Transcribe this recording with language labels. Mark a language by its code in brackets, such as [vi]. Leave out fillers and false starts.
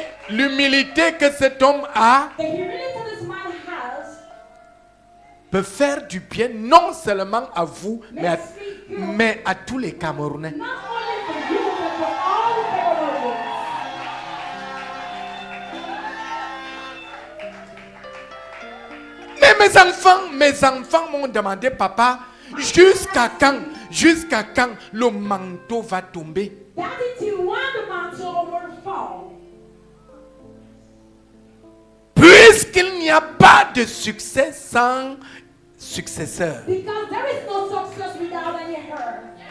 [fr] L'humilité que cet homme a [en] The humility this man has [fr] peut faire du bien non seulement à vous, mais à tous les Camerounais. [en] not only for you but for all the Cameroonians. [fr] Mais mes enfants m'ont demandé, papa, jusqu'à quand le manteau va tomber? [en] Daddy, till when the mantle will fall? [fr] Puisqu'il n'y a pas de succès sans successeur. [en] Because there is no success without any hurt.